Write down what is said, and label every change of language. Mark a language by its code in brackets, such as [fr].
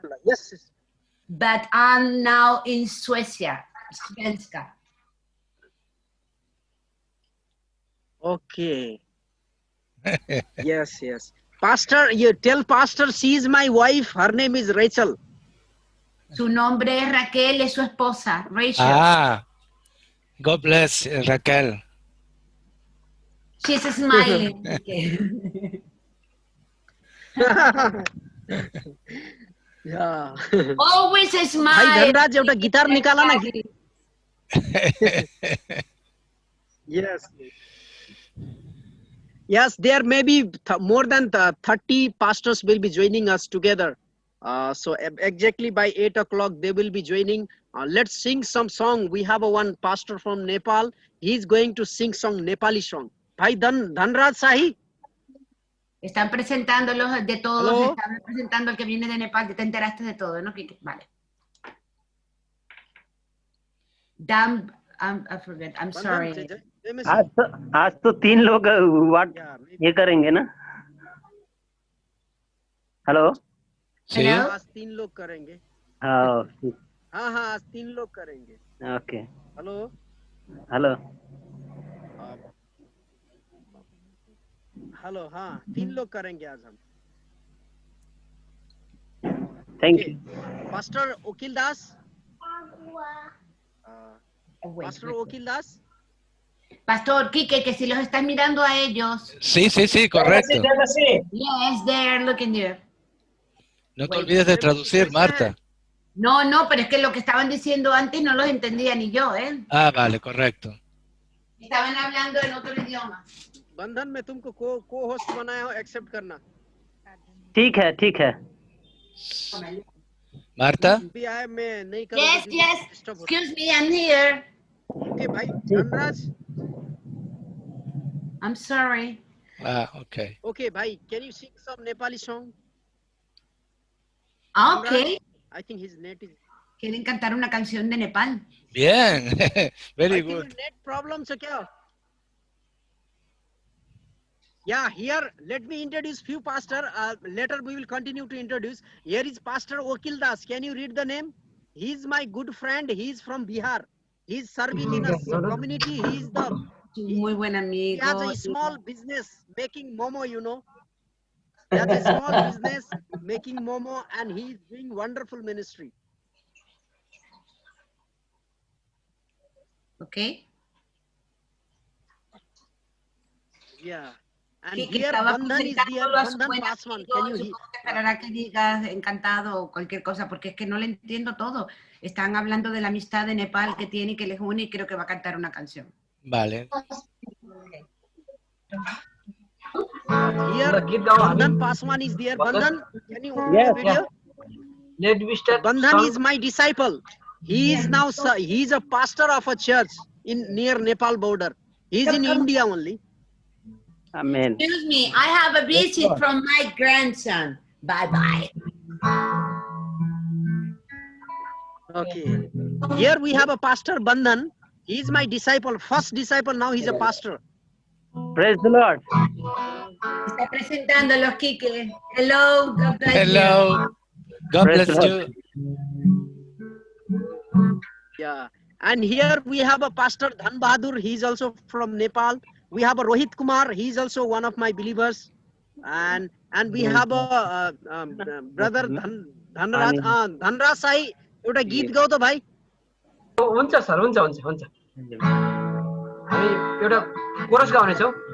[en] Yes. But I'm now in Suecia. Svenska. Okay. Yes. Pastor, you tell Pastor she is my wife. Her name is Rachel. [es] Su nombre es Raquel, es su esposa, Rachel. [en] Ah, God bless Raquel. She's smiling. Yeah. Always a smile. Hi, [ne] Dhanraj, एउटा guitar निकाला ना. [en] Yes, there may be more than 30 pastors will be joining us together. So exactly by 8 o'clock they will be joining. Let's sing some song. We have one pastor from Nepal. He's going to sing some Nepali song. Bhai Dhanraj Sahi. [es] Están presentando los de todos, [en] Hello? [es] están presentando el que viene de Nepal. Te enteraste de todo, ¿no? Vale. [en] Damn, I forget. I'm sorry. [hi] आज तो 3 लोग ये करेंगे ना. Hello. आज 3 लोग करेंगे. हाँ आज 3 लोग करेंगे. ओके. हेलो. हेलो. हाँ 3 लोग करेंगे आज हम. Thank you. [en] Pastor Okil Das. Pastor Okil Das. [es] Pastor Quique, que si los estás mirando a ellos. Sí, correcto. [en] Yes, they're looking there. [es] No te olvides de traducir, Marta. No, pero es que lo que estaban diciendo antes no los entendía ni yo, ¿eh? Ah, vale, correcto. Estaban hablando en otro idioma. [hi] बंधन में तुमको को host बनाया हो, accept करना. ठीक है. Marta? मैं नहीं करूँगा. [en] Yes. Excuse me, I'm here. Okay, [hi] भाई. [en] Dhanraj. I'm sorry. Okay. Okay, [hi] bhai, [en] can you sing some Nepali song? Okay. I think his net is... [es] ¿Quieren cantar una canción de Nepal? Bien. [en] Very good. Net problems [hi] है क्या? [en] Yeah, here, let me introduce few pastor. Later we will continue to introduce. Here is Pastor Okil Das. Can you read the name? He is my good friend. He is from Bihar. He is serving in a community. He is the... [es] Muy buen amigo. [en] He has a small business making momo, you know. He has a small business making momo and he is doing wonderful ministry. Okay. Yeah. And here Bandhan is there. Bandhan Paswan. Can you hear? [es] Esperará que digas encantado o cualquier cosa porque es que no le entiendo todo. Están hablando de la amistad de Nepal que tiene y que les une y creo que va a cantar una canción. Vale. [en] Here, Bandhan Paswan is there. Bandhan, can you open the video? Let me start. Bandhan is my disciple. He is now, he is a pastor of a church in near Nepal border. He is in India only. Amen. Excuse me, I have a visit from my grandson. Bye-bye. Okay. Here we have a pastor, Bandhan. He is my disciple, first disciple, now he's a pastor. Praise the Lord. [es] Está presentando los Quique. [en] Hello, God bless Hello. you. God bless you. Yeah. And here we have a pastor, Dhan Bahadur. He is also from Nepal. We have a Rohit Kumar. He is also one of my believers. And we have a brother Dhanraj Sai. [ne] एउटा गीत गाऊ त भाइ. हुन्छ sir हुन्छ. हामी एउटा coarse गाउने छौँ